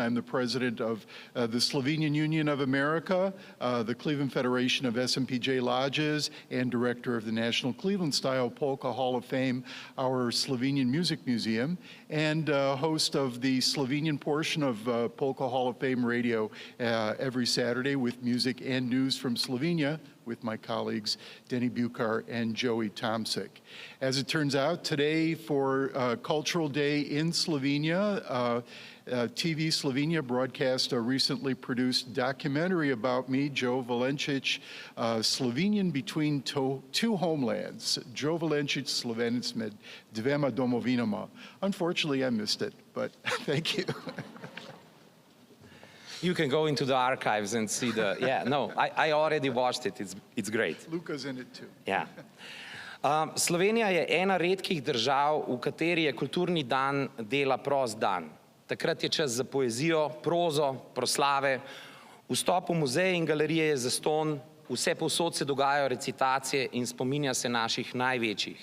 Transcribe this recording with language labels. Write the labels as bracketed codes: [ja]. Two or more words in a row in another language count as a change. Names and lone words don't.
[en] I'm the president of the Slovenian Union of America, the Cleveland Federation of SMPJ Lodges, and director of the National Cleveland Style Polka Hall of Fame, our Slovenian Music Museum, and host of the Slovenian portion of Polka Hall of Fame Radio every Saturday with music and news from Slovenia, with my colleagues Denny Bukar and Joey Tomsik. As it turns out, today for Cultural Day in Slovenia, TV Slovenia broadcast a recently produced documentary about me, Joe Valencic, Slovenian between two homelands. [sl] Joe Valencic, Slovenec med dvema domovinama. [en] Unfortunately, I missed it, but thank you. You can go into the archives and see I already watched it, it's great. Luka's in it too. [sl] Ja. Slovenija je ena redkih držav, v kateri je kulturni dan dela prost dan. Takrat je čas za poezijo, prozo, proslave, vstop v muzeje in galerije je zastonj, vse povsod se dogajajo recitacije in spominja se naših največjih.